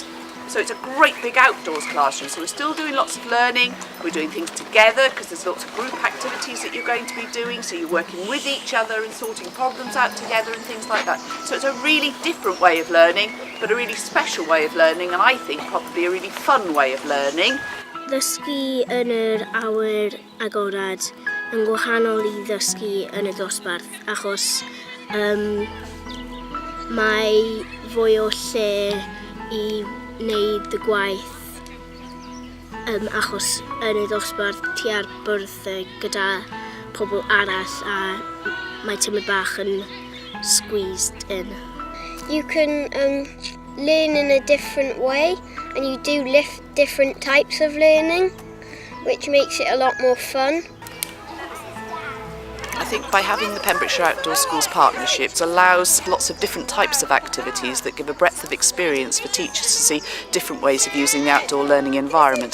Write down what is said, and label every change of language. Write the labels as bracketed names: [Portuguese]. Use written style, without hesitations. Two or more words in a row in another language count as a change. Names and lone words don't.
[English] So it's a great big outdoors classroom. So we're still doing lots of learning. We're doing things together because there's lots of group activities that you're going to be doing. So you're working with each other and sorting problems out together and things like that. So it's a really different way of learning, but a really special way of learning, and I think probably a really fun way of learning. [Welsh] Ddysgu yn yr awyr agored yn gwahanol I ddysgu yn y dosbarth achos mae fwy o lle I wneud y gwaith achos yn y dosbarth ti ar bwrdd gyda pobl arall a mae tymor bach yn [English] squeezed in. You can learn in a different way and you do different types of learning, which makes it a lot more fun. I think by having the Pembrokeshire Outdoor Schools partnerships allows lots of different types of activities that give a breadth of experience for teachers to see different ways of using the outdoor learning environment.